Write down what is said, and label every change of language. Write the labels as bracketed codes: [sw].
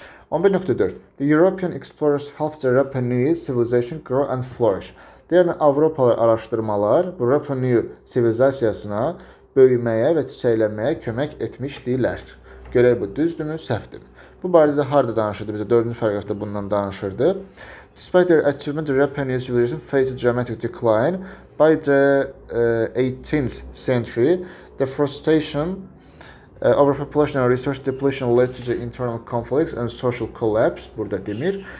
[en] 11.4. The European explorers helped the Rapa Nui civilization grow and flourish. [az] Yəni Avropalı araşdırmalar bu Rapa Nui sivilizasiyasına böyüməyə və çiçəklənməyə kömək etmişdilər. Görək bu düzdürmü, səhvdirmi? Bu barədə harda danışırdı bizə? 4-cü paragrafda bundan danışırdı. [en] Despite their achievement, the Rapa Nui civilization faced a dramatic decline. By the 18th century, deforestation, overpopulation and resource depletion led to the internal conflicts and social collapse. [az] Burada demir.